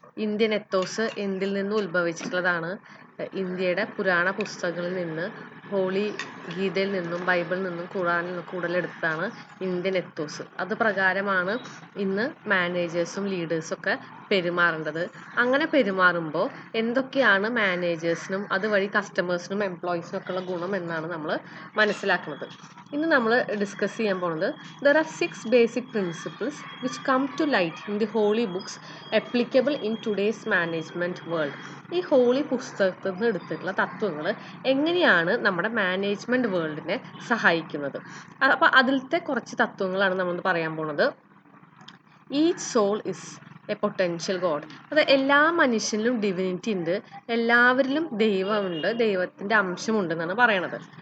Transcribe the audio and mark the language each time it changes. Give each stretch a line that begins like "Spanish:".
Malayalam: Indian ethos എന്തിൽ നിന്ന് ഉത്ഭവിച്ചിട്ടുള്ളതാണ്? ഇന്ത്യയുടെ പുരാണ പുസ്തകങ്ങളിൽ നിന്ന്, ഹോളി ഗീതയിൽ നിന്നും ബൈബിളിൽ നിന്നും ഖുറാനിൽ നിന്നും കൂടുതലെടുത്താണ് ഇന്ത്യൻ എത്തോസ്. അത് പ്രകാരമാണ് ഇന്ന് മാനേജേഴ്സും ലീഡേഴ്സും ഒക്കെ പെരുമാറേണ്ടത്. അങ്ങനെ പെരുമാറുമ്പോൾ എന്തൊക്കെയാണ് മാനേജേഴ്സിനും അതുവഴി കസ്റ്റമേഴ്സിനും എംപ്ലോയീസിനും ഒക്കെ ഉള്ള ഗുണം എന്നാണ് നമ്മൾ മനസ്സിലാക്കുന്നത്. ഇന്ന് നമ്മൾ ഡിസ്കസ് ചെയ്യാൻ പോകുന്നത്
English: there are 6 basic principles which come to light in the holy books applicable in today's management world.
Malayalam: ഈ ഹോളി പുസ്തകത്തിൽ നിന്ന് എടുത്തിട്ടുള്ള തത്വങ്ങൾ എങ്ങനെയാണ് നമ്മുടെ മാനേജ്മെന്റ് വേൾഡിനെ സഹായിക്കുന്നത്? അപ്പോൾ അതിലത്തെ കുറച്ച് തത്വങ്ങളാണ് നമ്മൾ പറയാൻ പോകുന്നത്.
English: Each soul is a potential God.
Malayalam: അത് എല്ലാ മനുഷ്യനിലും ഡിവിനിറ്റി ഉണ്ട്, എല്ലാവരിലും ദൈവമുണ്ട്, ദൈവത്തിൻ്റെ അംശമുണ്ട് എന്നാണ് പറയണത്.